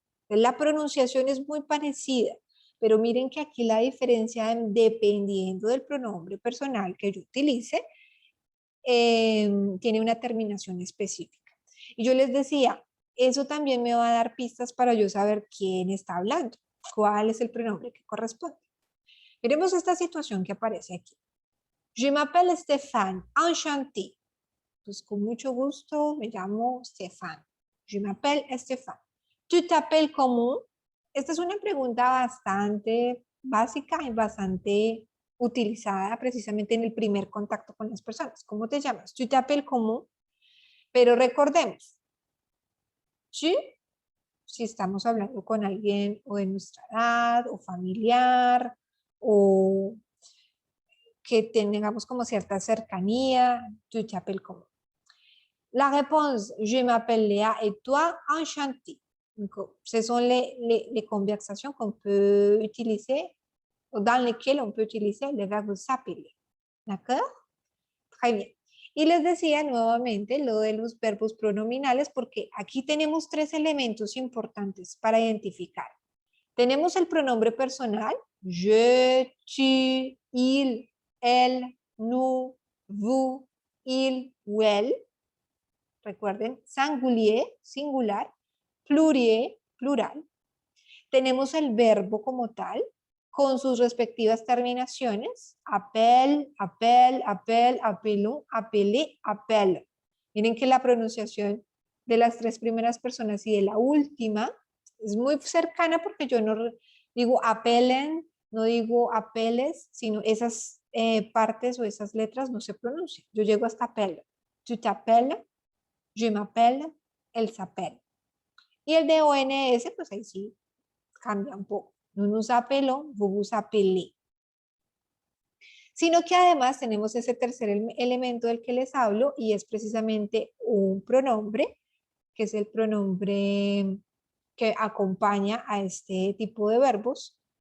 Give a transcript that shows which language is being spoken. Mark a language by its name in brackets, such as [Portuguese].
[Spanish] La pronunciación es muy parecida, pero miren que aquí la diferencia, dependiendo del pronombre personal que yo utilice, tiene una terminación específica. Y yo les decía, eso también me va a dar pistas para yo saber quién está hablando, cuál es el pronombre que corresponde. Veremos esta situación que aparece aquí. [French] Je m'appelle Stéphane, enchanté. [Spanish] Pues con mucho gusto me llamo Stéphane. [French] Je m'appelle Stéphane. Tu t'appelles comment? [Spanish] Esta es una pregunta bastante básica y bastante utilizada precisamente en el primer contacto con las personas. ¿Cómo te llamas? Tu t'appelles comment? Pero recordemos, tu, si estamos hablando con alguien o de nuestra edad o familiar o que tengamos como cierta cercanía, [French] tu t'appelles comment? La réponse, je m'appelle Léa et toi, enchanté. Ce sont les conversations qu'on peut utiliser, dans lesquelles on peut utiliser le verbe s'appeler. ¿D'accord? Très bien. [Spanish] Y les decía nuevamente lo de los verbos pronominales porque aquí tenemos tres elementos importantes para identificar. Tenemos el pronombre personal, je, tu, il, elle, nous, vous, [French] il ou elle. [Spanish] Recuerden, singulier, singular, pluriel, plural. Tenemos el verbo como tal, con sus respectivas terminaciones, appelle, appelle, appelle, appelons, appeler, appelle. Miren que la pronunciación de las tres primeras personas y de la última es muy cercana porque yo no digo appellen, no digo appeles, sino esas partes o esas letras no se pronuncian. Yo llego hasta appelle. [French] Tu t'appelles, je m'appelle, elle s'appelle. [Spanish] Y el de ONS, pues ahí sí cambia un poco. [French] Nous nous appelons, vous vous appelez. [Spanish] Sino que además tenemos ese tercer elemento del que les hablo y es precisamente un pronombre, que es el pronombre que acompaña a este tipo de verbos.